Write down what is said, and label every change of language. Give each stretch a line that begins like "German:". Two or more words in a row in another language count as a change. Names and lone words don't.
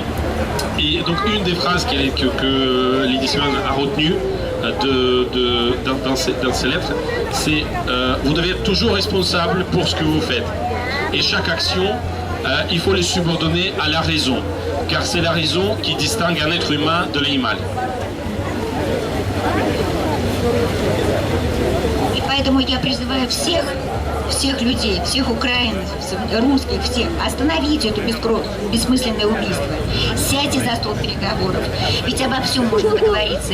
French: Et donc une des phrases que l'édition a retenues dans ces lettres, c'est vous devez être toujours responsable pour ce que vous faites. Et chaque action, il faut les subordonner à la raison, car c'est la raison qui distingue un être humain de l'animal.
Russian: И поэтому я призываю всех людей, всех украинцев, русских, всех, остановить это бессмысленное убийство. Сядьте за стол переговоров. Ведь обо всем можно договориться.